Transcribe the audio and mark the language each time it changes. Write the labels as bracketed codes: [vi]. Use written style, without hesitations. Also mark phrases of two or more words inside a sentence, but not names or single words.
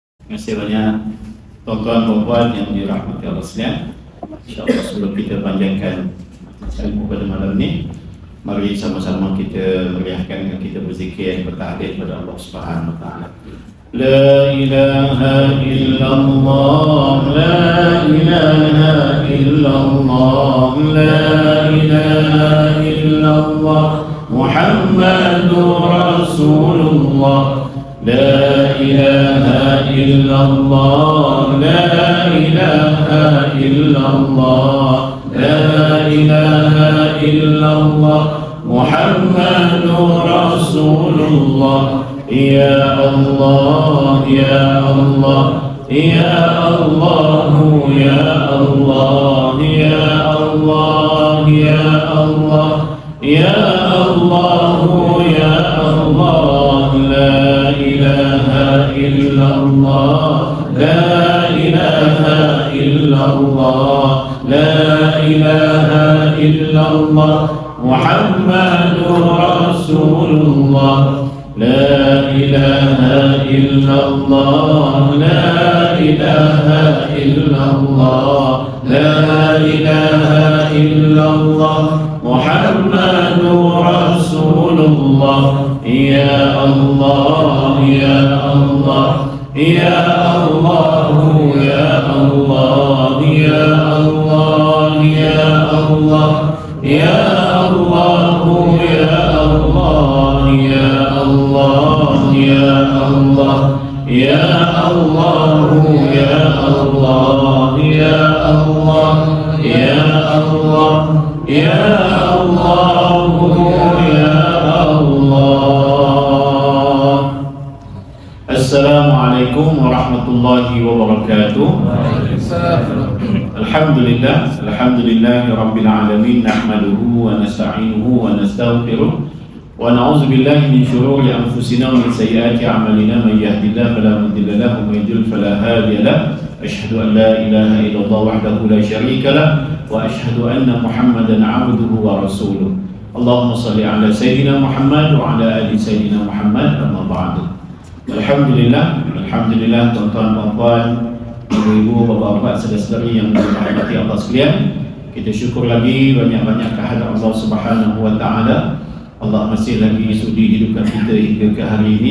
[ms] Terima kasih banyak tuan-tuan dan puan yang dirahmati Allah sekalian. [ar] إن شاء الله [ms] sebelum kita panjangkan ilmu pada malam ni, mari sama-sama kita meriahkan dengan kita berzikir bertahlil kepada Allah [ar] سبحانه وتعالى. لا إله إلا الله، لا إله إلا الله، لا إله إلا الله، محمد رسول الله. لا إله إلا الله، لا إله إلا الله، لا إله إلا الله، محمد رسول الله. يا الله، يا الله، يا الله، يا الله، يا الله، يا الله، يا الله، يا الله. لا إله إلا الله، لا إله إلا الله، لا إله إلا الله، محمد رسول الله. لا إله إلا الله، لا إله إلا الله، لا إله إلا الله، محمد رسول الله. يا الله، يا الله، يا الله، يا الله, يا الله، يا الله، يا الله، يا الله، يا الله، يا الله، يا الله، يا الله، يا الله، يا الله، يا الله، يا الله. السلام عليكم ورحمة الله وبركاته. الحمد لله، الحمد لله رب العالمين، نحمده ونستعينه ونستغفره ونعوذ بالله من شرور أنفسنا ومن سيئات أعمالنا. من يهده الله فلا مضل له ومن يضلل فلا هادي له. أشهد أن لا إله إلا الله وحده لا شريك له وأشهد أن محمدا عبده ورسوله. اللهم صل على سيدنا محمد وعلى آل سيدنا محمد. أما بعد. الحمد لله، الحمد لله [ms] tuan-tuan dan puan, ibu-ibu, bapa-bapa, saudara-saudari yang dirahmati Allah sekalian. Kita syukur lagi banyak-banyak kehadirat Allah [ar] سبحانه وتعالى. [ms] Allah masih lagi sudi hidupkan kita hingga ke hari ini.